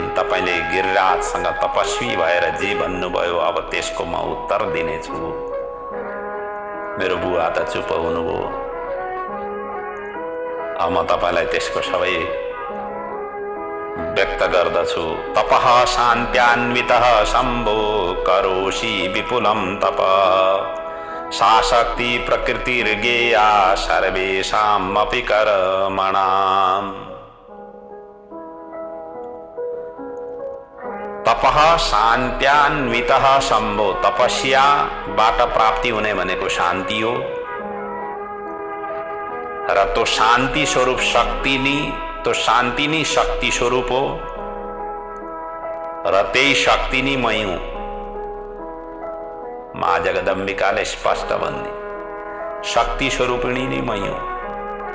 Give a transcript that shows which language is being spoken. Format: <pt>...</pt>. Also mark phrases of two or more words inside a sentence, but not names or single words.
<ne>तपाईले गिरिराजसँग तपस्वी भएर जे भन्नुभयो अब त्यसको म उत्तर दिनेछु। मेरो बुवा त चुप हुनुभयो, अब म तपाईलाई त्यसको सबै व्यक्त गर्दछु।</ne> <sa>तपः शान्त्यान्वितः शम्भो करोषि विपुलं तप सा शक्ति प्रकृतिर्गेया सर्वेषामपि कर्मणाम्। तपः शान्त्यान्वितः शम्भो,</sa> <ne>तपस्याबाट प्राप्ति हुने भनेको शान्ति हो र तो शान्ति स्वरूप शक्ति नि, तो शान्ति नि शक्ति स्वरूप हो र त्यही शक्ति नि मै हुँ। माँ जगदम्बिकाले स्पष्ट भन्दी, शक्ति स्वरूपिणी नै मै हुँ।</ne>